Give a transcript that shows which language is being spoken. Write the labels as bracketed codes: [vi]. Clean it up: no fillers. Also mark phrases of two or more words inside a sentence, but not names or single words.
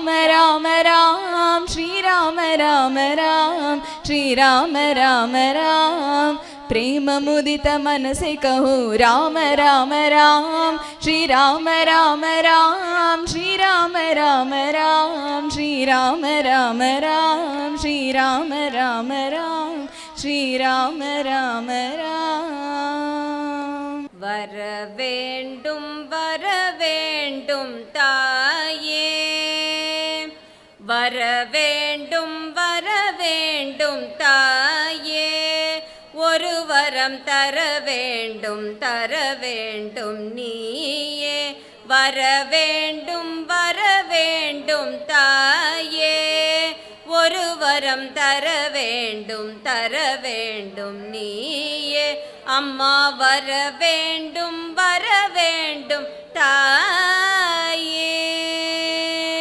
[hi] राम राम श्री राम राम राम श्री राम राम राम प्रेम मुदित मन से कहो राम राम राम श्री राम राम राम श्री राम राम राम श्री राम राम राम श्री राम राम राम श्री राम राम राम [ta] வரவேண்டும் வரவேண்டும் தாயே வரவேண்டும் வரவேண்டும் தாயே ஒரு வரம் தர வேண்டும் நீயே வரவேண்டும் வரவேண்டும் தாயே ஒரு வரம் தர வேண்டும் நீயே அம்மா வரவேண்டும் வரவேண்டும் தாயே